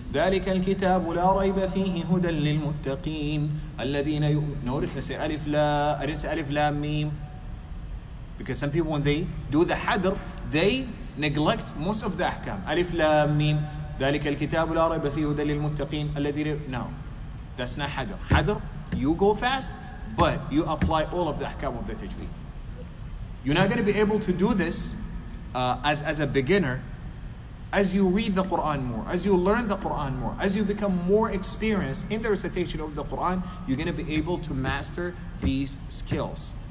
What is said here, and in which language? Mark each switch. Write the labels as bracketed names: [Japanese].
[Arabic] ذلك الكتاب لا ريب فيه هدى للمتقين الذين يؤمنون. [English] Notice I say Alif La. I didn't say Alif Lam Mim. Because some people, when they do the hadr, they neglect most of the ahkam. [Arabic] Alif Lam Mim. ذلك الكتاب لا ريب فيه هدى للمتقين الذين. [English] No, that's not hadr. Hadr, you go fast, but you apply all of the ahkam of the tajweed. You're not going to be able to do this as a beginner. As you read the Quran more, as you learn the Quran more, as you become more experienced in the recitation of the Quran, you're going to be able to master these skills.